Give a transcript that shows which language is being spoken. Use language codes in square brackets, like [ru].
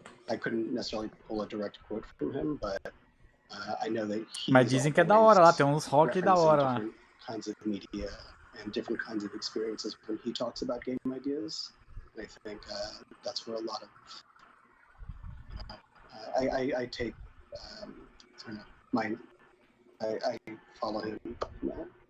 [en] I couldn't necessarily pull a direct quote from him, but I know that [pt] Mas dizem que é da hora lá, tem uns rock da hora lá. [en] different kinds of media and different kinds of experiences when he talks about game ideas. And I think that's where a lot of I take I follow him in that.